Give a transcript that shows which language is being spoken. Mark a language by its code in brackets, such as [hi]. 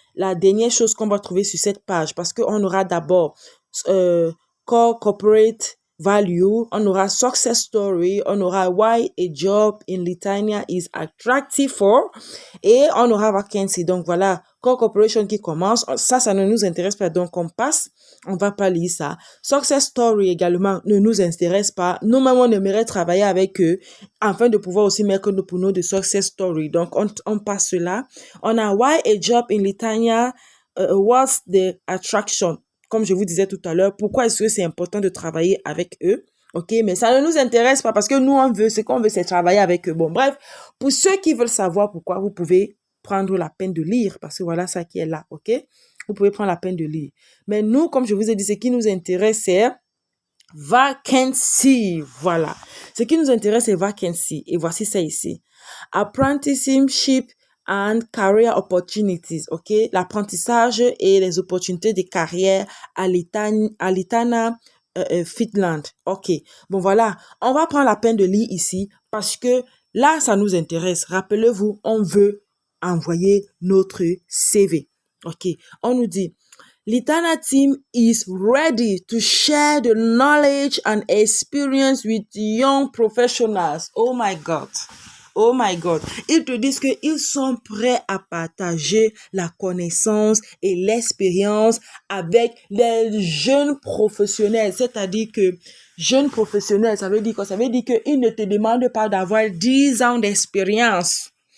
[fr] la dernière chose qu'on va trouver sur cette page parce qu'on aura d'abord [en] core corporate value, [fr] on aura success story, on aura [en] why a job in Lithuania is attractive for [fr] et on aura vacancy. Donc voilà, core corporation qui commence, ça ne nous intéresse pas, donc on passe, on va pas lire ça. Success story également ne nous intéresse pas. Nous-mêmes, on aimerait travailler avec eux afin de pouvoir aussi mettre pour nous de success story. Donc on passe cela. On a [en] why a job in Lithuania, what's the attraction? [fr] Comme je vous disais tout à l'heure, pourquoi est-ce que c'est important de travailler avec eux? Ok, mais ça ne nous intéresse pas parce que nous, ce qu'on veut, c'est travailler avec eux. Bon, bref, pour ceux qui veulent savoir pourquoi, vous pouvez prendre la peine de lire parce que voilà ça qui est là, ok? Vous pouvez prendre la peine de lire. Mais nous, comme je vous ai dit, ce qui nous intéresse, c'est vacancy. Voilà. Ce qui nous intéresse, c'est vacancy. Et voici ça ici. [en] Apprenticeship and career opportunities, ok? [fr] L'apprentissage et les opportunités de carrière à Litana, Finland, ok? Bon, voilà. On va prendre la peine de lire ici parce que là, ça nous intéresse. Rappelez-vous, on veut envoyer notre CV, ok? On nous dit, [en] Litana team is ready to share the knowledge and experience with young professionals. Oh my God. Oh my God. [fr] Ils te disent qu'ils sont prêts à partager la connaissance et l'expérience avec les jeunes professionnels. C'est-à-dire que jeunes professionnels, ça veut dire quoi? Ça veut dire qu'ils ne te demandent pas d'avoir 10 ans d'expérience.